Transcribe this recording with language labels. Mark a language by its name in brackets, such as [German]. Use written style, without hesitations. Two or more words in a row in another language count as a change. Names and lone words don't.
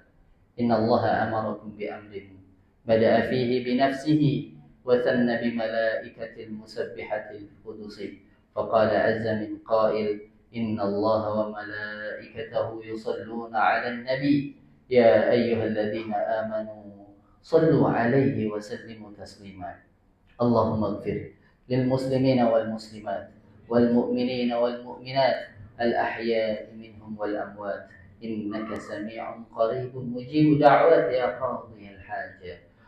[Arabic] إن الله أمركم بأمر بدأ فيه بنفسه وثنى بملائكة المسبحة القدس. فقال عز من قائل، إن الله وملائكته يصلون على النبي يا أيها الذين آمنوا صلوا عليه وسلموا تسليما. اللهم اغفر للمسلمين والمسلمات والمؤمنين والمؤمنات الأحياء منهم والأموات، إنك سميع قريب مجيب دعوات يا قاضي الحاجة.